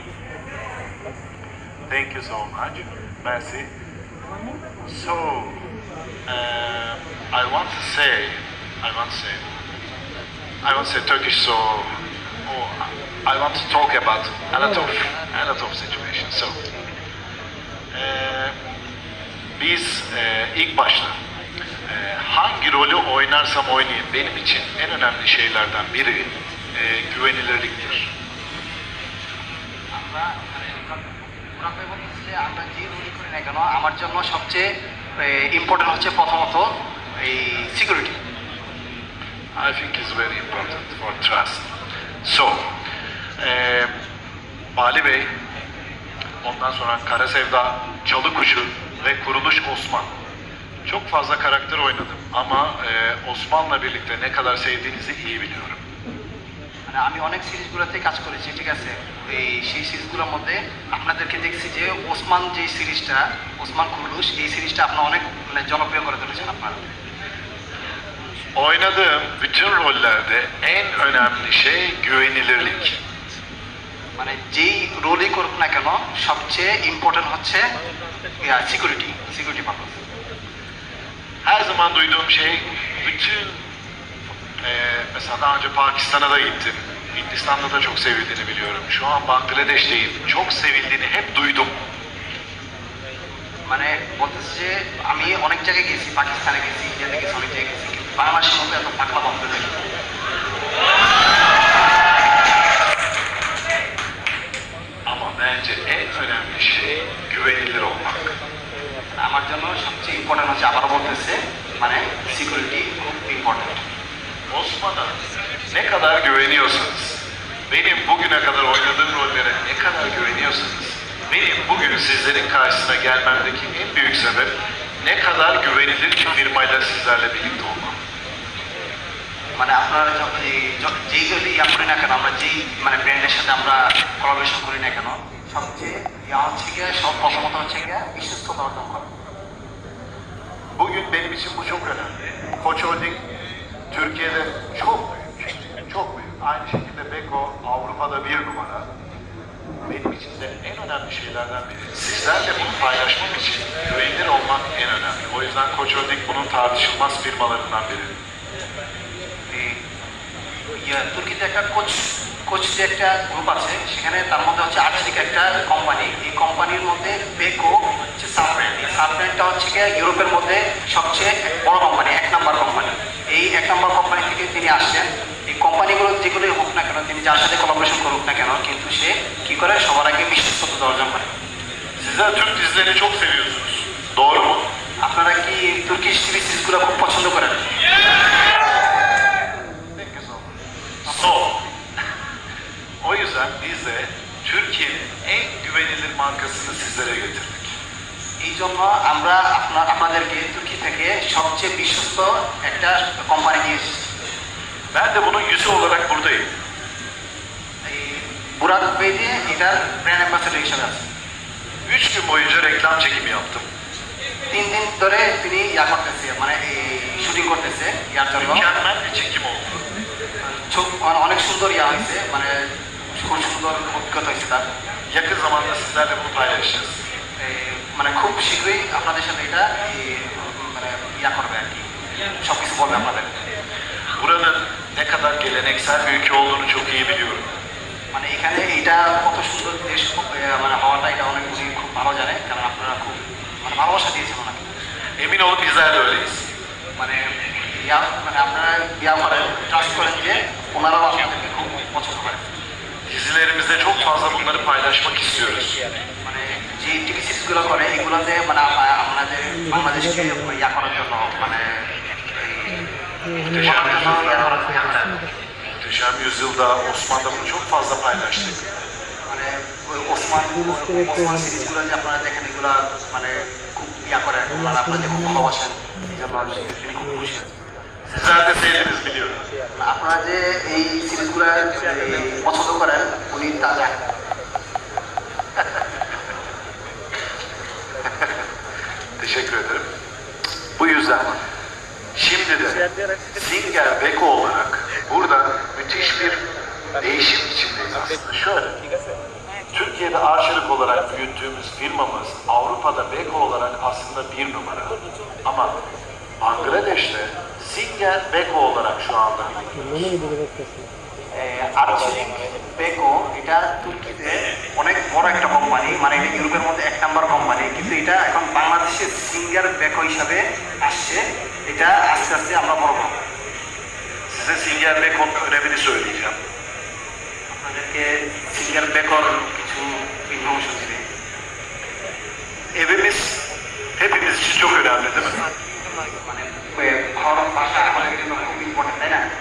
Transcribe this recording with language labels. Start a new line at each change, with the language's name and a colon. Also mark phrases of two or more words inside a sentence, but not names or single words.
English: Thank you so much. Merci. So I want to say Turkish. So I want to talk about a lot of situations.
Turkish: So biz ilk başta hangi rolü oynarsam oynayayım benim için en önemli şeylerden biri güvenilirliktir.
Bangla: আমরা যে রোল করি না কেন আমার জন্য সবচেয়ে ইম্পর্টেন্ট হচ্ছে প্রথমত এই সিকিউরিটি।
English: I think it's very important for trust.
Turkish: So, Bali Bey, ondan sonra Kara Sevda, Çalı Kuşu ve Kuruluş Osman. Çok fazla karakter oynadım ama Osman'la birlikte ne kadar sevdiğinizi iyi biliyorum.
Bangla: মানে আমি অনেক সিরিজগুলোতে কাজ করেছি, ঠিক আছে। সেই সিরিজগুলোর মধ্যে আপনাদেরকে দেখছি যে ওসমান যে সিরিজটা, ওসমান কুরুলুশ, এই সিরিজটা আপনারা অনেক জনপ্রিয় করে তুলেছেন আপনারা।
Turkish: Oynadığım bütün rollerde en önemli şey güvenilirlik.
Bangla: মানে যেই রোলই করুক না কেন সবচেয়ে ইম্পর্টেন্ট হচ্ছে
English: security purpose.
Turkish: Her zaman duyduğum şey, bütün mesela daha önce Pakistan'a da gittim. Hindistan'da da çok sevildiğini biliyorum. Şu an Bangladeş'teyim. Çok sevildiğini hep duydum.
Bangla: মানে বলতেছে যে আমি অনেক জায়গায় গেছি, পাকিস্তানে গেছি, ইন্ডিয়াতে গেছি, অনেক জায়গায় গেছি, কিন্তু বাংলাদেশের মধ্যে এত পাগলা বন্ধ নেই।
Turkish: Ama bence en önemli şey güvenilir olmak.
Bangla: আমার জন্য সবচেয়ে ইম্পর্টেন্ট হচ্ছে, আবারও বলতেছে, মানে সিকিউরিটি খুব ইম্পর্টেন্ট।
Turkish: Osman'a ne kadar güveniyorsanız, benim bugüne kadar oynadığım rollere ne kadar güveniyorsanız, benim bugün sizlerin karşısına gelmemdeki en büyük sebep ne kadar güvenilir bir firmayla sizlerle birlikte olmam.
Bangla: মানে আপনারা যেই যদি ইয়া করি না কেন, আমরা যেই মানে ব্র্যান্ডের সাথে আমরা কোলাবোরেশন করি না কেন, সবচেয়ে ইয়া হচ্ছে গিয়ে প্রথমত হচ্ছে গিয়ে বিশ্বস্ততা অর্জন করা।
Turkish: Bugün benim için bu çok önemli. Koç Holding Türkiye'de çok büyük. Aynı şekilde Beko Avrupa'da 1 numara. Benim için de en önemli şeylerden biri. Sizlerle bunu paylaşmak için güvenilir olmak en önemli. O yüzden Koç Holding bunun tartışılmaz firmalarından biri.
Bangla: তুর্কিতে একটা কোচ যে একটা গ্রুপ আছে, সেখানে তার মধ্যে হচ্ছে আর্থিক একটা কোম্পানি। এই কোম্পানির মধ্যে বেকো হচ্ছে
English: sub brand.
Bangla: এই সাব ব্র্যান্ডটা হচ্ছে গিয়ে ইউরোপের মধ্যে সবচেয়ে বড় কোম্পানি, 1 নম্বর কোম্পানি। এই 1 নম্বর কোম্পানি থেকে তিনি আসছেন। এই কোম্পানিগুলো যেগুলোই হোক না কেন, তিনি যার সাথে কোলাবোরেশন করুক না কেন, কিন্তু সে কি করে সবার আগে বিশ্বস্ততা অর্জন করে।
Turkish: Sizler Türk dizilerini çok seviyorsunuz. Doğru mu?
Bangla: আপনারা কি
English: Turkish TV
Bangla: সিরিজগুলো খুব পছন্দ করেন?
Turkish: So, o yüzden biz de Türkiye'nin en güvenilir markasını sizlere getirdik.
Bangla: এই জন্য আমরা আপনাদেরকে তুর্কি থেকে সবচেয়ে বিশ্বস্ত একটা কোম্পানি নিয়ে এসেছি।
Turkish: Ben de bunun yüzü olarak buradayım.
Bangla: বুরাক পেজে এটার
English: brand ambassador
Bangla: হিসেবে আছে।
Turkish: 3 gün boyunca reklam çekimi yaptım.
Bangla: 3 দিন ধরে তিনি ইয়া করতেছে, মানে শুটিং করতেছে ইয়ার জন্য।
Turkish: Mükemmel bir çekim oldu.
Bangla: অনেক সুন্দর ইয়া হয়েছে, মানে খুব সুন্দর অভিজ্ঞতা হয়েছে তার।
Turkish: Yakın zamanda sizlerle bunu paylaşacağız.
Bangla: মানে খুব শীঘ্রই আপনাদের সাথে এটা মানে ইয়া করবে আর কি, সব কিছু বলবে আপনাদের।
Turkish: buranın ne kadar geleneksel bir ülke olduğunu çok iyi biliyorum.
Bangla: মানে এখানে এইটা কত সুন্দর দেশ মানে হওয়াটা এটা অনেক উনি খুব ভালো জানে, কারণ আপনারা খুব মানে ভালোবাসা দিয়েছেন ওনাকে।
Turkish: Emin olun bizler de öyleyiz.
Bangla: মানে মানে আপনারা ইয়া করেন, ট্রাস্ট করেন যে ওনারাও আপনাদেরকে খুব পছন্দ করেন।
Turkish: Dizilerimizde çok fazla bunları paylaşmak istiyoruz.
Bangla: মানে যে টিভি সিরিজগুলো করে এগুলোতে মানে আমাদের বাংলাদেশকে ইয়া করার জন্য মানে
Turkish: Muhteşem Yüzyıl'da, Muhteşem Yüzyıl'da Osman'da bunu çok fazla paylaştık.
Bangla: মানে ওই ওসমান সিরিজগুলো যে আপনারা দেখেন এগুলো মানে খুব ইয়া করেন, মানে আপনারা যে খুব ভালোবাসেন, এই জন্য তিনি খুব খুশি।
Turkish: Sizler de sevdiniz biliyorum.
Bangla: আপনারা যে এই সিরিজগুলো পছন্দ করেন উনি তা জানেন।
Turkish: Teşekkür ederim. Bu yüzden şimdi de Singer Beko olarak burada müthiş bir değişim içindeyiz aslında. Şöyle, Türkiye'de Arçelik olarak büyüttüğümüz firmamız Avrupa'da Beko olarak aslında bir numara. Ama Bangladeş'te Singer Beko olarak şu anda
Bangla: আর্চেলিক বেকো এটা তুর্কিতে অনেক বড় একটা কোম্পানি, মানে এটা ইউরোপের মধ্যে এক নাম্বার কোম্পানি, কিন্তু এটা এখন বাংলাদেশের সিঙ্গার বেকো হিসাবে আসছে। এটা আস্তে আস্তে আমরা বড় করব।
Turkish: size Singer Beko'nun önemini söyleyeceğim.
Bangla: আপনাদেরকে সিঙ্গার বেকোর কিছু ইনফরমেশন দিবে।
Turkish: Evimiz hepimiz için çok önemli değil mi?
Bangla: মানে ঘর বাসা আমাদের জন্য খুব ইম্পর্টেন্ট, তাই না?